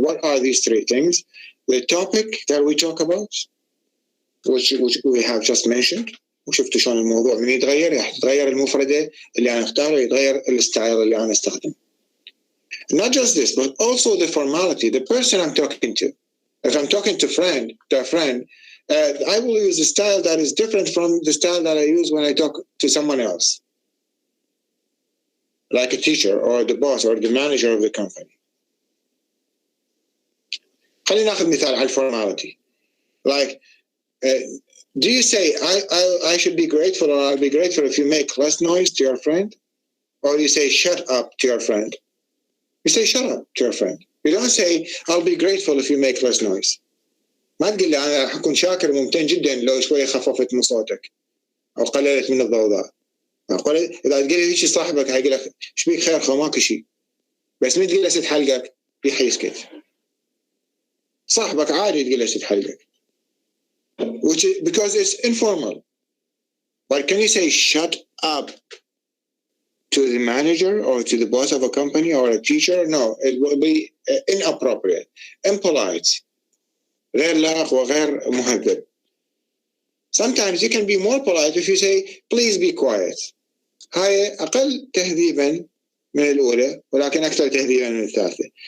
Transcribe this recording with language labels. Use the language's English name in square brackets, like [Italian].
[English] What are these three things? The topic that we talk about, which we have just mentioned. [Arabic] وشفتوا شلون الموضوع من يتغير المفردة اللي أنا أختاره يتغير الستايل اللي أنا أستخدمه. [English] Not just this, but also the formality, the person I'm talking to. If I'm talking to a friend, I will use a style that is different from the style that I use when I talk to someone else, like a teacher or the boss or the manager of the company. [Arabic] خلينا ناخذ مثال على formality. [English] Like, do you say I should be grateful or I'll be grateful if you make less noise to your friend? Or you say shut up to your friend? You say shut up to your friend. You don't say I'll be grateful if you make less noise. [Arabic] ما تقول لي أنا راح أكون شاكر وممتن جدا لو شوية خففت من صوتك أو قللت من الضوضاء. إذا تقول لي شيء صاحبك هيقول لك إيش بيك خير ماكو شيء. بس من تقول له ست حلقك بيحيسكت. صاحبك عادي تقول له ست حلقك. [English] Which is because it's informal. But can you say shut up to the manager or to the boss of a company or a teacher? No, it will be inappropriate, impolite, [Arabic] غير لائق وغير مهذب. [English] Sometimes you can be more polite if you say please be quiet. [Arabic] هاي أقل تهذيبا من الأولى ولكن أكثر تهذيبا من الثالثة.